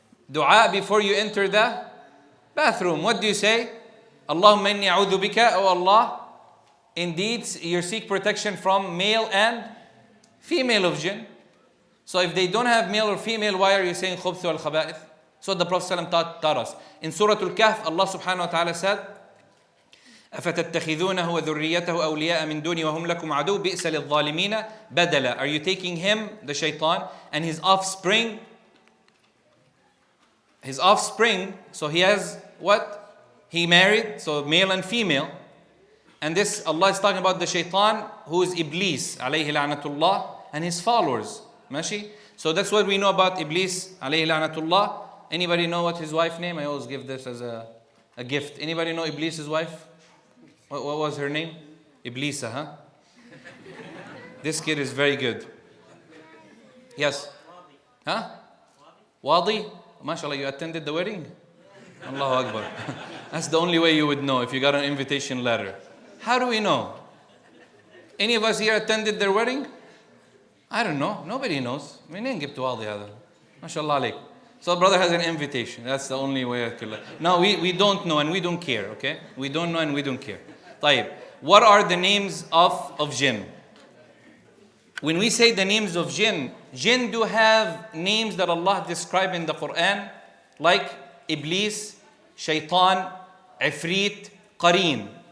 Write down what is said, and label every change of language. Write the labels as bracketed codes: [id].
[en] Dua before you enter the bathroom. What do you say? [ar] Allahumma inni a'udhu bika, [en] oh Allah. Indeed, you seek protection from male and female of jinn. So if they don't have male or female, why are you saying khubth wal khaba'ith? So the Prophet ﷺ taught us. In Surah Al-Kahf, Allah subhanahu wa ta'ala said, [ar] أَفَتَتَّخِذُونَهُ وَذُرِّيَّتَهُ أَوْلِيَاءَ مِن دُونِي وَهُمْ لَكُمْ عَدُوٌّ بِئْسَ لِلظَّالِمِينَ بَدَلًا. [en] Are you taking him, the shaitan, and his offspring? His offspring, so he has what? He married, so male and female. And this, Allah is talking about the shaitan, who is Iblis, alayhi la'natullah, and his followers. Mashi? So that's what we know about Iblis, alayhi la'natullah. Anybody know what his wife's name? I always give this as a gift. Anybody know Iblis' wife? What was her name? Iblisa, huh? This kid is very good. Yes? Huh? Wadi? MashaAllah, you attended the wedding? Allahu Akbar. That's the only way you would know if you got an invitation letter. How do we know? Any of us here attended their wedding? I don't know. Nobody knows. [ar] منين جبت واضي هذا؟ ما شاء الله عليك. [en] So brother has an invitation. That's the only way I could. No, we don't know and we don't care, okay? We don't know and we don't care. [ar] طيب. [en] What are the names of jinn? When we say the names of jinn do have names that Allah described in the Quran, like Iblis, Shaitan, Ifrit, Qareen.